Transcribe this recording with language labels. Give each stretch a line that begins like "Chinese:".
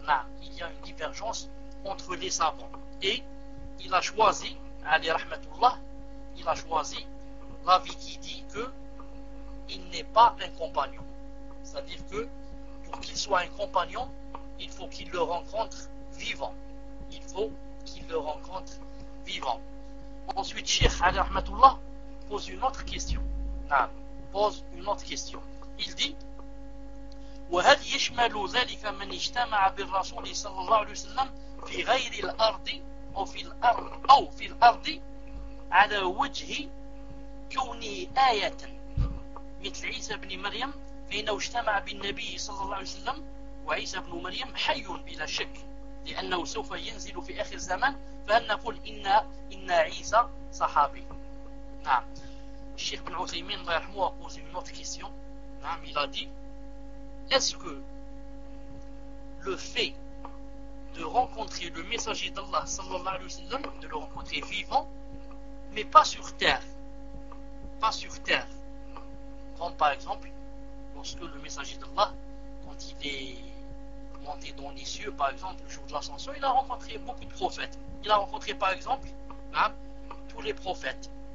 French: Là, il y a une divergence entre les savants. Et il a choisi, alayhi rahmatullah, il a choisi l'avis qui dit que il n'est pas un compagnon. C'est-à-dire que pour qu'il soit un compagnon, il faut qu'il le rencontre vivant. Il faut qu'il le rencontre vivant. Ensuite, Cheikh Ali Rahmatullah pose une autre question. Non, pose une autre question.
Arabic: Il dit: وهل يشمل ذلك من اجتمع بالرسول صلى الله عليه وسلم في غير الأرض أو في الأرض على وجه كونه آية مثل عيسى بن مريم، فإنه اجتمع بالنبي صلى الله عليه وسلم، وعيسى بن مريم حي بلا شك لأنه سوف ينزل في آخر الزمان، فهل نقول إن عيسى صحابي؟ نعم.
French: الشيخ بن عثيمين الله يرحمه a posé une autre question. نعم، il a dit: est-ce que le fait de rencontrer le messager d'Allah sallallahu alayhi wa sallam, de le rencontrer vivant, mais pas sur terre, pas sur terre, comme par exemple lorsque le messager d'Allah, quand il est monté dans les cieux, par exemple le jour de l'ascension, il a rencontré beaucoup de prophètes, il a rencontré par exemple, hein, tous les prophètes.